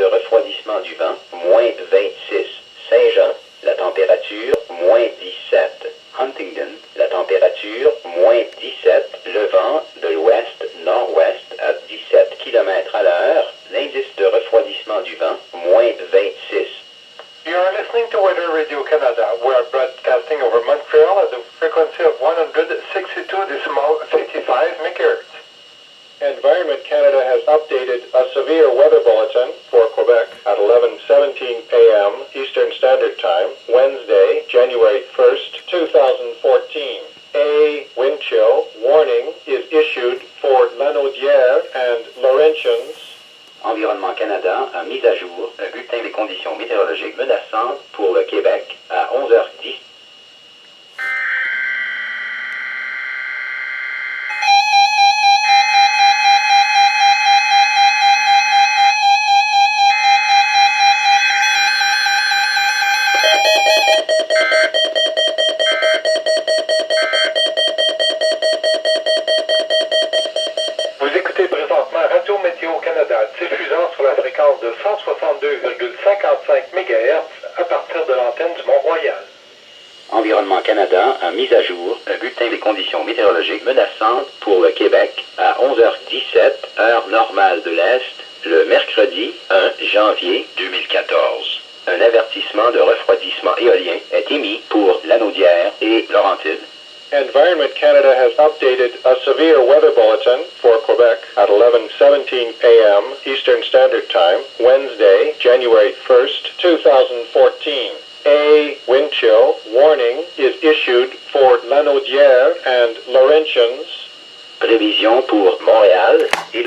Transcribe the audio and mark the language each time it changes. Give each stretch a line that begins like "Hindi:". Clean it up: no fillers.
French: refroidissement du vent, moins 26. Saint-Jean, la température, moins 17. Huntingdon, la température, moins 17. Le vent de l'ouest-nord-ouest à 17 km à l'heure. L'indice de refroidissement du vent, moins 26.
English: You are listening to Weatheradio Canada. We are broadcasting over Montreal at the frequency of 162.55 MHz. Environment Canada has updated a severe weather bulletin for Quebec at 11:17 a.m. Eastern Standard Time, Wednesday, January 1st, 2014. A wind chill warning is issued for Lanaudière and Laurentians.
French: Environnement Canada a mis à jour le bulletin des conditions météorologiques menaçantes pour le Québec à 11h10. Vous écoutez présentement Radio Météo Canada, diffusant sur la fréquence de 162,55 MHz à partir de l'antenne du Mont-Royal. Environnement Canada a mis à jour le bulletin des conditions météorologiques menaçantes pour le Québec à 11h17, heure normale de l'Est, le mercredi 1 janvier 2014. Un avertissement de refroidissement éolien est émis pour Lanaudière et Laurentides.
English: Environment Canada has updated a severe weather bulletin for Quebec at 11:17 a.m. Eastern Standard Time, Wednesday, January 1st, 2014. A wind chill warning is issued for Lanaudière and Laurentians.
French: Prévision pour Montréal et la